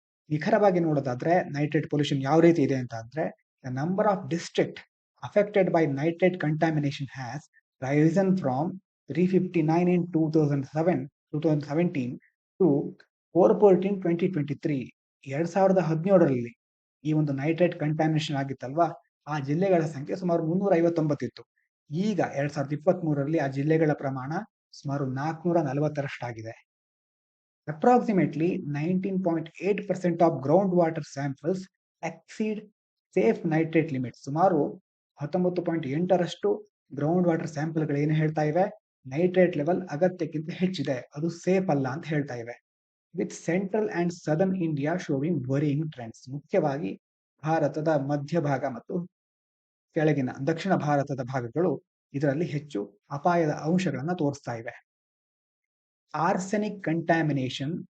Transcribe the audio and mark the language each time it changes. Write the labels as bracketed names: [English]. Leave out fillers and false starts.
[Kannada] ನಿಖರವಾಗಿ ನೋಡೋದಾದ್ರೆ nitrate pollution ಯಾವ ರೀತಿ ಇದೆ ಅಂತ ಅಂದ್ರೆ, [English] The number of district affected by nitrate contamination has risen from 359 in 2017 to 414 2023. [Kannada] 2017ರಲ್ಲಿ ಈ ಒಂದು ನೈಟ್ರೇಟ್ ಕಂಟಾಮಿನೇಷನ್ ಆಗಿತ್ತಲ್ವಾ, ಆ ಜಿಲ್ಲೆಗಳ ಸಂಖ್ಯೆ ಸುಮಾರು 359 ಇತ್ತು. ಈಗ 2023ರಲ್ಲಿ ಆ ಜಿಲ್ಲೆಗಳ ಪ್ರಮಾಣ ಸುಮಾರು 440ರಷ್ಟಾಗಿದೆ. [English] Approximately 19.8% of groundwater samples exceed safe nitrate limits. [Kannada] ಸುಮಾರು 19.8ರಷ್ಟು ಗ್ರೌಂಡ್ ವಾಟರ್ ಸ್ಯಾಂಪಲ್ಗಳು ಏನು ಹೇಳ್ತಾ ಇವೆ, ನೈಟ್ರೇಟ್ ಲೆವೆಲ್ ಅಗತ್ಯಕ್ಕಿಂತ ಹೆಚ್ಚಿದೆ, ಅದು ಸೇಫ್ ಅಲ್ಲ ಅಂತ ಹೇಳ್ತಾ ಇವೆ. [English] With central and southern India showing varying trends. [Kannada] ಮುಖ್ಯವಾಗಿ ಭಾರತದ ಮಧ್ಯಭಾಗ ಮತ್ತು ಕೆಳಗಿನ ದಕ್ಷಿಣ ಭಾರತದ ಭಾಗಗಳು ಇದರಲ್ಲಿ ಹೆಚ್ಚು ಅಪಾಯದ ಅಂಶಗಳನ್ನು ತೋರಿಸ್ತಾ ಇವೆ. [English] arsenic contamination